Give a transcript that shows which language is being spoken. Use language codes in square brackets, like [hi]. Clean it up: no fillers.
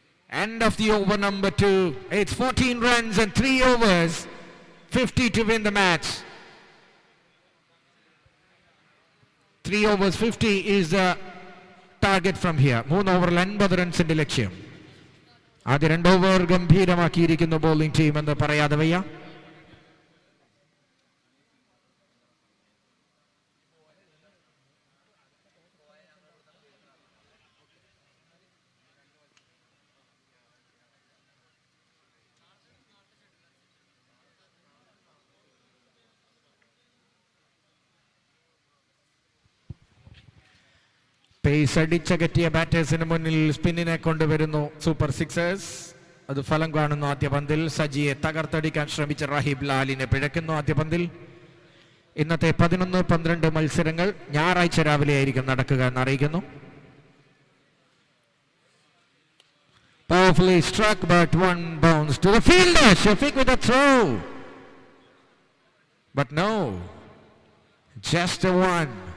[en] End of the over number 2. It's 14 runs and 3 overs. 50 to win the match. 3 overs 50 is the target from here. [ml] 3 ഓവറിൽ 50 റൺസിന്റെ ലക്ഷ്യം. ആദ്യ 2 over ഗംഭീരമാക്കിയിരിക്കുന്നു bowling team എന്ന് പറയാതെ വയ്യ. Pace അടിച്ചകറ്റിയ ബാറ്റേഴ്സിന് മുന്നിൽ സ്പിന്നിനെ കൊണ്ടുവരുന്നു സൂപ്പർ സിക്സേഴ്സ്. അത് ഫലം കാണുന്നു. ആദ്യ പന്തിൽ സജിയെ തകർത്തടിക്കാൻ ശ്രമിച്ച റഹീബ് ലാലിനെ പിഴയ്ക്കുന്നു. ആദ്യ പന്തിൽ ഇന്നത്തെ 11-12 മത്സരങ്ങൾ ഞായറാഴ്ച രാവിലെ ആയിരിക്കും നടക്കുക എന്ന് അറിയിക്കുന്നു. [en] Powerfully struck, but one bounce to the fielder. Shafiq with a throw, but no, just a one.